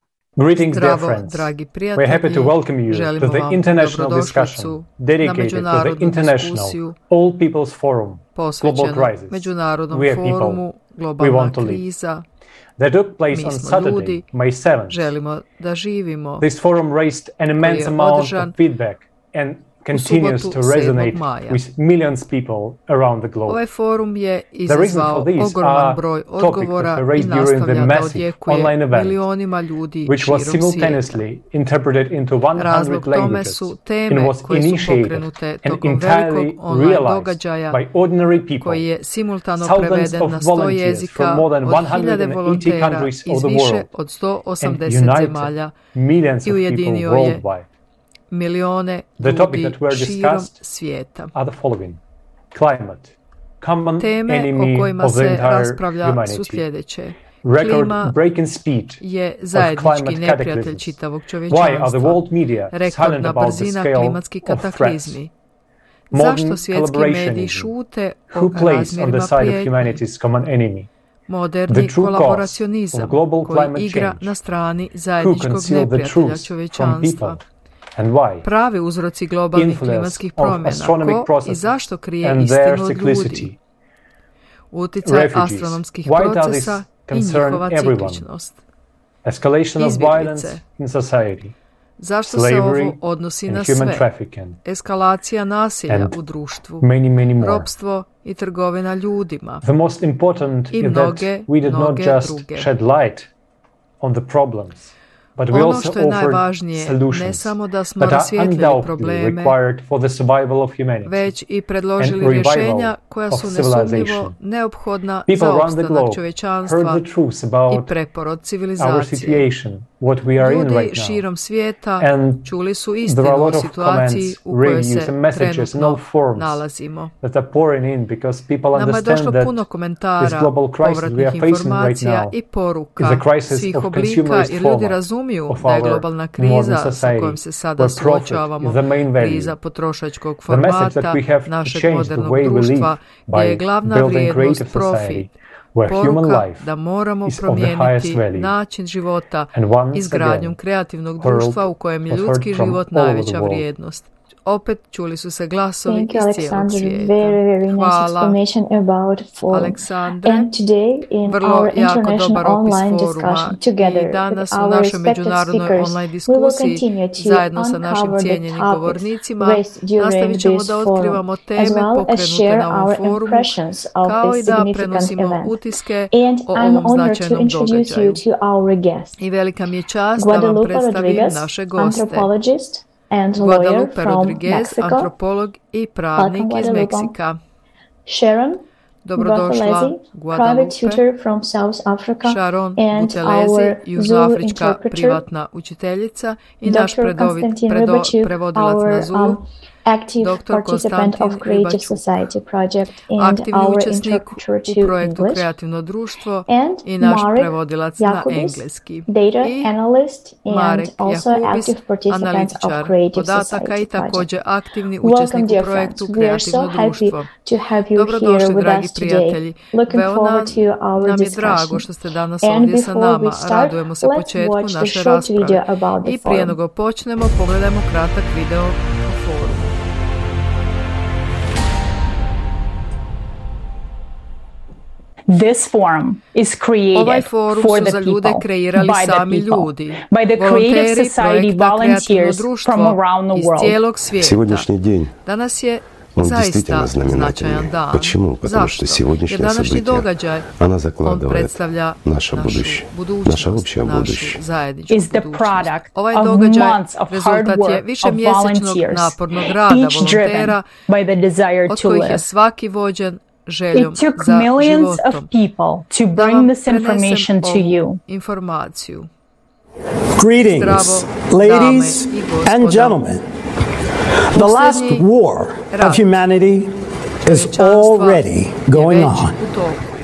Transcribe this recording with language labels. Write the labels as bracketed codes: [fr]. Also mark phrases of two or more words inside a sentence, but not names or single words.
[en] Greetings, dear [bs] Zdravo, [en] friends. [bs] dragi [en] We're [bs] prijatelji, [en] happy to welcome you to [bs] želimo [en] the [bs] vam [en] international [bs] dobrodošlicu [en] discussion [bs] na [en] dedicated to the [bs] međunarodnu [en] international [bs] diskusiju [en] All People's Forum, Global [bs] posvećenu [en] Crisis. [bs] Međunarodnom [en] We are people. [bs] forumu, [en] We [bs] globalna [en] want to live. [bs] kriza. [en] That took place [bs] Mi [en] on [bs] smo [en] Saturday, [bs] ljudi, [en] May 7th. [bs] želimo da živimo. [en] This forum raised an immense [bs] je [en] amount [bs] održan [en] of feedback and continues [bs] subotu, [en] to resonate [bs] 7. maja. [en] with millions of people around the globe. [bs] Ovaj forum je [en] The reason [bs] izazvao [en] for this [bs] ogroman [en] are [bs] broj [en] topics [bs] odgovora [en] that were [bs] i [en] raised during the [bs] nastavlja da [en] massive [bs] odjekuje [en] online event, [bs] milionima ljudi [en] which was [bs] širom svijeta. [en] simultaneously interpreted into 100 [bs] Razlog tome [en] languages [bs] su [en] and [bs] teme [en] was [bs] koje su [en] initiated [bs] pokrenute [en] and [bs] tokom velikog [en] entirely [bs] online [en] realized [bs] događaja [en] by ordinary people. [bs] koji je simultano [en] Thousands [bs] preveden [en] of [bs] na 100 [en] volunteers [bs] jezika [en] from more than [bs] od hiljade [en] 180 [bs] volontera [en] countries of [bs] iz [en] the [bs] više [en] world [bs] od [en] and [bs] 180 [en] united [bs] zemalja [en] millions [bs] i [en] of people [bs] ujedinio je [en] worldwide. [bs] milione [en] The topic [bs] ljudi [en] that were [bs] širom [en] discussed [bs] svijeta. [en] are the following: climate, common [bs] Teme [en] enemy [bs] o kojima [en] of the [bs] se [en] entire [bs] raspravlja su [en] humanity, [bs] sljedeće. [en] record [bs] Klima [en] breaking speed [bs] je [en] of [bs] zajednički [en] climate [bs] neprijatelj [en] cataclysms. [bs] čitavog [en] Why are the [bs] čovječanstva. [en] world media silent [bs] Rekordna [en] about the [bs] brzina [en] scale [bs] klimatskih [en] of threats? [bs] kataklizmi. [en] Modern [bs] Zašto svjetski mediji šute o [en] who plays on the [bs] razmjerima [en] side of [bs] prijetnji? [en] humanity's common enemy? [bs] Moderni [en] The true cause [bs] kolaboracionizam [en] of global [bs] koji [en] climate [bs] igra [en] change. [bs] na strani [en] Who [bs] zajedničkog [en] conceal the [bs] neprijatelja [en] truth from [bs] čovječanstva. [en] people? And why? [bs] Pravi uzroci globalnih [en] Influence [bs] klimatskih [en] of [bs] promjena. [en] astronomic [bs] Ko i [en] processes [bs] zašto krije [en] and their [bs] istinu od [en] cyclicity. [bs] ljudi? Uticaj [en] Refugees. [bs] astronomskih [en] Why does [bs] procesa [en] this [bs] i [en] concern [bs] njihova [en] everyone? [bs] cikličnost. [en] Escalation of [bs] Izbjeglice. [en] violence in society, [bs] Zašto se [en] slavery [bs] ovo odnosi [en] and [bs] na [en] human [bs] sve? [en] trafficking, [bs] Eskalacija nasilja [en] and [bs] u društvu, [en] many more. [bs] ropstvo i trgovina ljudima. [en] The most important [bs] I [en] is that [bs] mnoge, [en] we did not [bs] mnoge [en] just [bs] druge. [en] shed light on the problems, but we [bs] Ono [en] also [bs] što je [en] offered [bs] najvažnije, ne [en] solutions [bs] samo da smo [en] that are [bs] rasvijetlili [en] undoubtedly [bs] probleme, [en] required for the survival of humanity. [bs] već i predložili [en] and revival [bs] rješenja koja su [en] of [bs] nesumnjivo [en] civilization. [bs] neophodna [en] People [bs] za [en] around the [bs] opstanak [en] globe [bs] čovječanstva [en] heard the truth [bs] i [en] about [bs] preporod [en] our [bs] civilizacije. [en] situation, what we are in [bs] Ljudi [en] right now. [bs] širom svijeta [en] And [bs] čuli su [en] there are a [bs] istinu [en] lot [bs] o [en] of [bs] situaciji [en] comments, [bs] u kojoj [en] reviews [bs] se [en] and messages in [bs] trenutno [en] all forms [bs] nalazimo. [en] that are pouring in because people [bs] Nama je [en] understand [bs] došlo [en] that [bs] puno [en] this [bs] komentara, [en] global crisis we [bs] povratnih [en] are facing right [bs] informacija [en] now [bs] i [en] is [bs] poruka [en] a crisis [bs] svih [en] of [bs] oblika, [en] consumerist [bs] jer ljudi [en] format [bs] razumiju [en] of [bs] da je [en] our [bs] globalna [en] modern [bs] kriza sa [en] society, [bs] kojom se sada [en] where profit [bs] suočavamo, [en] is the main value. [bs] kriza potrošačkog [en] The message [bs] formata [en] that we have to [bs] našeg [en] change the [bs] modernog [en] way we [bs] društva, [en] live [bs] gdje je [en] by [bs] glavna [en] building [bs] vrijednost [en] creative [bs] profit. [en] society, where human [bs] Poruka [en] life [bs] da moramo [en] is of the highest [bs] promijeniti [en] value. [bs] način života [en] And once [bs] izgradnjom [en] again, [bs] kreativnog [en] her [bs] društva u kojem je [en] was heard [bs] ljudski [en] from [bs] život [en] all over [bs] najveća [en] the world. [bs] vrijednost. Opet čuli su se glasovi [en] Thank you, [bs] iz cijelog [en] Alexander. [bs] svijeta. [en] Very nice [bs] Hvala, [en] explanation about forum. [bs] Aleksandre. [en] And today in [bs] Vrlo [en] our [bs] jako [en] international [bs] dobar opis [en] online [bs] foruma [en] discussion together [bs] i danas [en] with [bs] u [en] our [bs] našoj [en] respected [bs] međunarodnoj [en] speakers, [bs] online [en] we will [bs] diskusiji [en] continue to [bs] zajedno sa našim [en] uncover the [bs] cijenjenim [en] topics [bs] govornicima [en] raised during [bs] nastavit ćemo [en] this [bs] da [en] forum, [bs] otkrivamo [en] as [bs] teme [en] well as [bs] pokrenute [en] share [bs] na ovom [en] our [bs] forumu, [en] impressions of [bs] kao i [en] this [bs] da [en] significant [bs] prenosimo [en] event. [bs] utiske [en] And [bs] o [en] I'm [bs] ovom [en] honored to [bs] značajnom [en] introduce you [bs] događaju. [en] to our guest, [bs] I velika mi je čast da vam [en] Guadalupe [bs] predstavim [en] Rodriguez, [bs] naše goste. [en] anthropologist and lawyer [bs] Guadalupe [en] from [bs] Rodriguez, [en] Mexico. [bs] antropolog i pravnik [en] Welcome, [bs] iz [en] Guadalupe. [bs] Meksika. [en] Sharon [bs] Dobrodošla, [en] Buthelezi, private [bs] Guadalupe. [en] tutor from South Africa, [bs] Sharon [en] and [bs] Buthelezi, [en] our [bs] južnoafrička [en] Zulu interpreter, [bs] privatna učiteljica i naš [en] Dr. Konstantin Rybachuk, [bs] prevodilac [en] our [bs] na Zulu, [en] active [bs] Dr. [en] participant [bs] Konstantin [en] of Creative [bs] Rybachuk, [en] Society project and [bs] aktivni [en] our [bs] učesnik [en] interpreter [bs] u [en] to [bs] projektu [en] English, [bs] Kreativno društvo [en] and [bs] i naš [en] Marek [bs] prevodilac na [en] Jakubis, [bs] engleski. [en] data [bs] I [en] analyst and [bs] Marek [en] also [bs] Jakubis, [en] active participant [bs] analitičar [en] of Creative [bs] podataka [en] Society [bs] i također [en] project. [bs] aktivni [en] Welcome, [bs] učesnik [en] dear [bs] u projektu [en] friends. We are so [bs] Kreativno [en] happy [bs] društvo. [en] to have you here [bs] Dobrodošli, [en] with [bs] dragi [en] us [bs] prijatelji. [en] today. Looking [bs] Veoma [en] forward to our [bs] nam je [en] discussion. [bs] drago što ste danas [en] And [bs] ovdje sa [en] before [bs] nama. [en] we start, [bs] Radujemo se [en] let's [bs] početku [en] watch the [bs] naše [en] short video [bs] rasprave. [en] about the [bs] I prije [en] forum. [bs] nego počnemo, pogledajmo kratak video o forumu. [en] This forum is [bs] Ovaj [en] created [bs] forum [en] for [bs] su [en] the [bs] za ljude [en] people, [bs] kreirali [en] by the [bs] sami [en] people, [bs] ljudi. [en] by the Creative [bs] Volonteri [en] Society [bs] projekta Kreativno [en] volunteers [bs] društvo [en] from around the [bs] iz [en] world. [bs] cijelog svijeta. [ru] Сегодняшний день, [bs] Danas je [ru] он [bs] zaista [ru] действительно [bs] značajan [ru] знаменательный. [bs] dan. [ru] Почему? Потому [bs] Zašto? [ru] что сегодняшнее [bs] Jer današnji [ru] событие, [bs] događaj [ru] оно [bs] on [ru] закладывает [bs] predstavlja [ru] наше [bs] našu [ru] будущее, [bs] budućnost, [ru] наше общее [bs] našu [ru] будущее. [bs] zajedničku [en] Is the [bs] budućnost. [en] product [bs] Ovaj [en] of [bs] događaj [en] months of hard [bs] rezultat je [en] work [bs] više [en] of [bs] mjesečnog [en] volunteers, [bs] napornog rada [en] each [bs] volontera, [en] driven by the desire [bs] od [en] to [bs] kojih je [en] live. [bs] svaki vođen željom [en] It took [bs] za [en] millions of [bs] životom. [en] people to [bs] Da vam [en] bring this [bs] prenesem [en] information to [bs] ovu [en] you. [bs] informaciju. [en] Greetings, [bs] Zdravo, [en] ladies [bs] dame i gospodo. [en] and gentlemen. The last [bs] Posljednji [en] war [bs] rat [en] of humanity is [bs] čovječanstva [en] already going [bs] je već [en] on. [bs] u toku.